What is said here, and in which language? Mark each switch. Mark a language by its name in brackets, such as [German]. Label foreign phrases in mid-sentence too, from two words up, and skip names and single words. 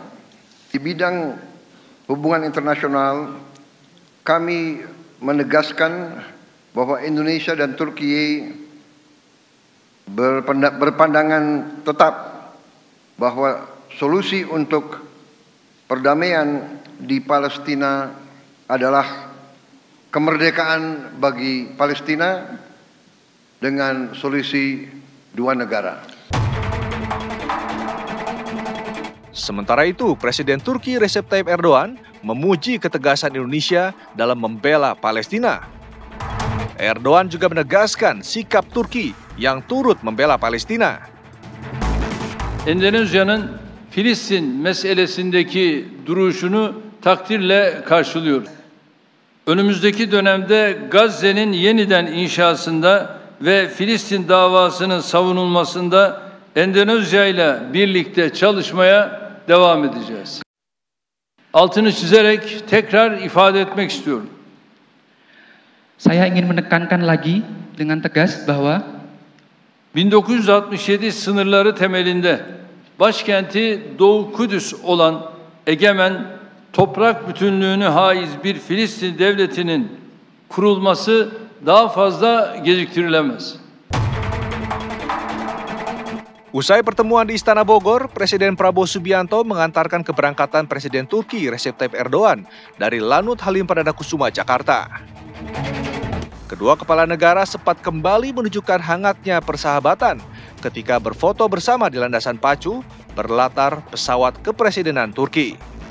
[Indonesian] Di bidang hubungan internasional kami menegaskan bahwa Indonesia dan Turki berpandangan tetap bahwa solusi untuk perdamaian di Palestina adalah kemerdekaan bagi Palestina dengan solusi dua negara. Sementara itu, Presiden Turki Recep Tayyip Erdogan memuji ketegasan Indonesia dalam membela Palestina. Erdogan juga menegaskan sikap Turki yang turut membela Palestina. [Turkish] Endonezya'nın Filistin meselesindeki duruşunu takdirle karşılıyor. Önümüzdeki dönemde Gazze'nin yeniden inşasında ve Filistin davasının savunulmasında Endonezya ile birlikte çalışmaya devam edeceğiz. Altını çizerek tekrar ifade etmek istiyorum. [Indonesian] Saya ingin menekankan lagi dengan tegas bahwa [Turkish] 1967 sınırları temelinde başkenti Doğu Kudüs olan egemen toprak bütünlüğünü haiz bir Filistin devletinin kurulması daha fazla geciktirilemez. [Indonesian] Usai pertemuan di Istana Bogor, Presiden Prabowo Subianto mengantarkan keberangkatan Presiden Turki Recep Tayyip Erdogan dari Lanut Halim Perdana Kusuma, Jakarta. Kedua kepala negara sempat kembali menunjukkan hangatnya persahabatan ketika berfoto bersama di landasan pacu berlatar pesawat kepresidenan Turki.